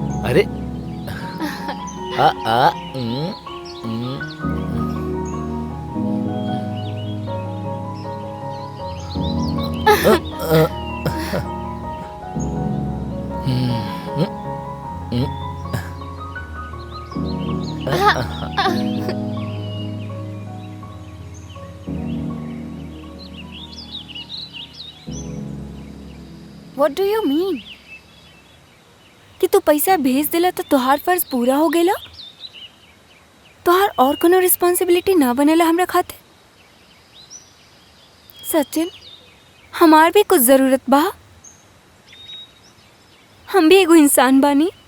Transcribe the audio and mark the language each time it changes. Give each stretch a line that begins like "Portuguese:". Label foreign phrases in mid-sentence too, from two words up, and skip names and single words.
English: अरे आ आ उम, उम, अ, उम, उम, what do you mean
Bhojpuri: कि तू पैसा भेज देला तो तोहार फर्ज पूरा हो गेला? तोहार और कोनो रिस्पॉन्सिबिलिटी ना बनेला हमरा खाते? सचिन, हमार भी कुछ जरूरत बा। हम भी एगो इंसान बानी।